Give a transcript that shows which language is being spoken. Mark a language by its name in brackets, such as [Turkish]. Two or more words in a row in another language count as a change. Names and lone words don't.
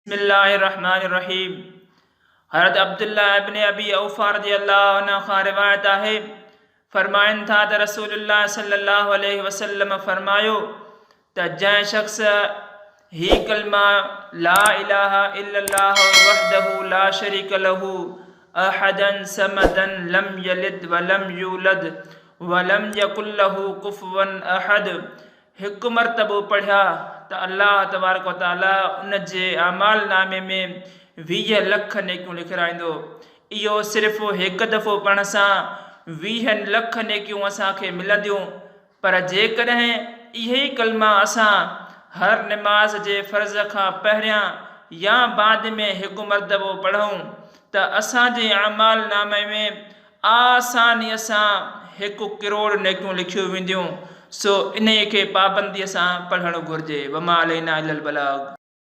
[Arabic] बिस्मिल्लाहिर्रहमानिर्रहीम। [Sindhi] हज़रत अब्दुल्लाह इब्न अबी औफ़ा [Arabic] رضي الله عنه [Sindhi] खां रिवायत आहे, फरमाइनि था त रसूलुल्लाह [Arabic] صلى الله عليه وسلم [Sindhi] फरमायो त जंहिं शख़्स ही कलमा [Arabic] لا إله إلا الله وحده لا شريك له أحداً صمداً لم يلد ولم يولد ولم يكن له كفواً أحد [Sindhi] हिकु मरतबो पढ़िया त [Arabic] الله تبارك وتعالى [Sindhi] उन जे अमाल नामे में 20 लख नेकियूं लिखाईंदो। इहो सिर्फ़ु हिकु दफ़ो पढ़ण सां 20 लख नेकियूं असांखे मिलंदियूं। पर जेकॾहिं इहे ई कलमा असां हर निमाज़ जे फ़र्ज़ खां पहिरियां या बाद में हिकु मरतबो पढ़ूं त असांजे अमाल नामे में आसानीअ सां 1 करोड़ नेकियूं लिखियूं वेंदियूं। सो इन खे पाबंदीअ सां पढ़णु घुरिजे। [Arabic] وما علينا إلا البلاغ.